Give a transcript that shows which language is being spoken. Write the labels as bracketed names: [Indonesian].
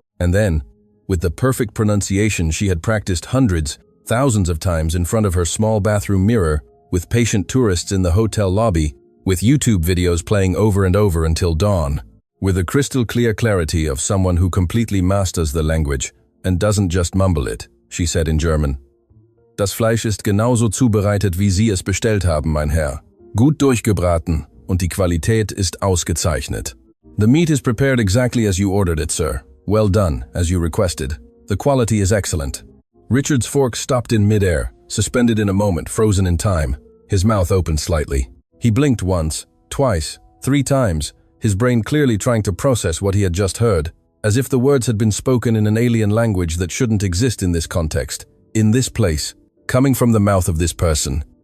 [English] And then, with the perfect pronunciation she had practiced hundreds, thousands of times in front of her small bathroom mirror, with patient tourists in the hotel lobby, with YouTube videos playing over and over until dawn, with the crystal clear clarity of someone who completely masters the language and doesn't just mumble it, she said in German. [German] "Das Fleisch ist genauso zubereitet, wie Sie es bestellt haben, mein Herr. Gut durchgebraten und die Qualität ist ausgezeichnet. [English] The meat is prepared exactly as you ordered it, sir. Well done, as you requested. The quality is excellent." Richard's fork stopped in midair, suspended in a moment, frozen in time. His mouth opened slightly. He blinked once, twice, 3 times, his brain clearly trying to process what he had just heard, as if the words had been spoken in an alien language that shouldn't exist in this context, in this place, coming from the mouth of this person.